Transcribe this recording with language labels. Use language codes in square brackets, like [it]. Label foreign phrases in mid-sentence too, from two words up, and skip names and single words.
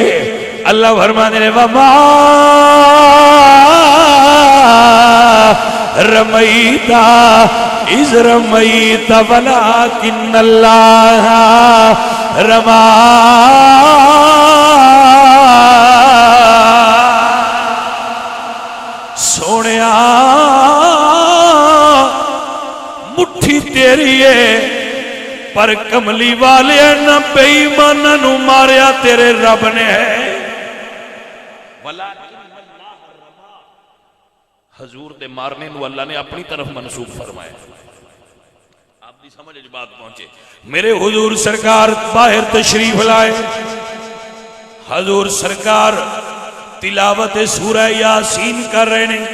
[pa] اللہ فرمانے نے [ar] وما رمیتا اذ رمیت ولکن اللہ رما. [pa] سونیا مٹھی تیری ہے پر کملی والے نہ بے ایماناں نو ماریا تیرے رب نے ہے. حضور دے مارنے نو اللہ نے اپنی طرف منسوب فرمایا. آپ دی سمجھ بات پہنچے. [ur] میرے حضور سرکار باہر تشریف لائے. حضور سرکار تلاوت سورہ یاسین کر رہے ہیں.